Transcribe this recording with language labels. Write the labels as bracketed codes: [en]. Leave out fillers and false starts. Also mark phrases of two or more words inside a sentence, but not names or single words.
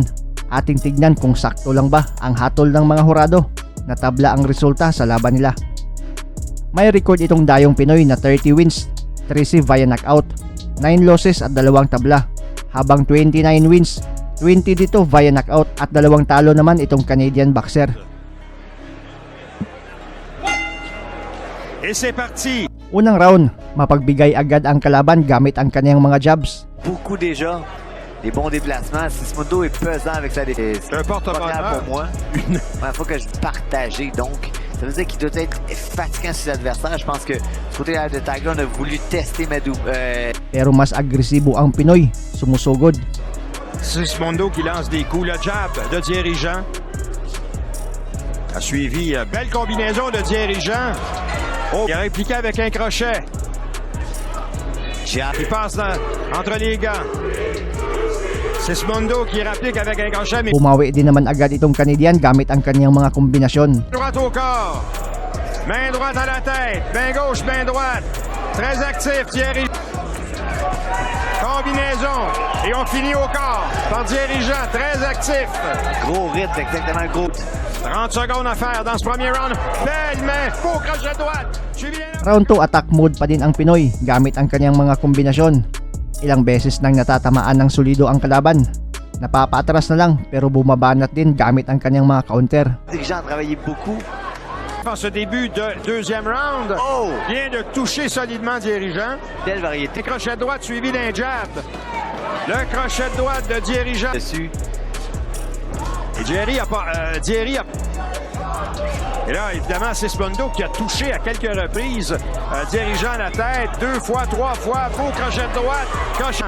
[tl] Ating tignan kung sakto lang ba ang hatol ng mga horado. Natabla ang resulta sa laban nila. May record itong dayong Pinoy na 30 wins, 13 [en] via knockout, [tl] 9 losses at 2 tabla, habang 29 wins, 20 dito [en] via knockout [tl] at 2 talo naman itong Canadian boxer. [fr] Et c'est parti. [tl] Unang round, mapagbigay agad ang kalaban gamit ang kanyang mga jabs. [fr] Beaucoup déjà. Des bons déplacements. Sismondo est pesant avec sa défense. C'est un porte-bonheur pour moi. Il faut que je partage. Donc, ça veut dire qu'il doit être fatigant sur ses adversaires. Je pense que du côté de Tiger, on a voulu tester Madou. [tl] Pero mas agresibo ang Pinoy, sumusugod. [fr] Sismondo qui lance des coups. Le jab de dirigeant a suivi. Belle combinaison de dirigeant. Oh, il a répliqué avec un crochet. Il passe entre les gants. Sismondo qui réplique avec un crochet. Mais... [tl] Bumawi din naman agad itong Canadian gamit ang kanyang mga kombinasyon. [fr] Droite au corps. Main droite à la tête. Main gauche, main droite. Très actif, Thierry. Combinaison. Et on finit au corps par dirigeant. Très actif. Gros rythme, exactement gros. 30 secondes à faire dans ce premier round. Belle main. Faux crochet droite. [tl] Round 2 [en] attack mode [tl] pa din ang Pinoy gamit ang kanyang mga kombinasyon. Ilang beses nang natatamaan ng solido ang kalaban. Napapaatras na lang pero bumabanat din gamit ang kanyang mga counter. [fr] Dirigeant a travaillé beaucoup. En ce début de deuxième round, vient de toucher solidement dirigeant. Belle variété. Crochet droite suivi d'un jab. Le crochet droite de dirigeant. Dessus. Et Thierry a pas... Et là, évidemment, Sismondo qui a touché à quelques reprises, dirigeant la tête, 2 fois, 3 fois, beau crochet de droite, crochet.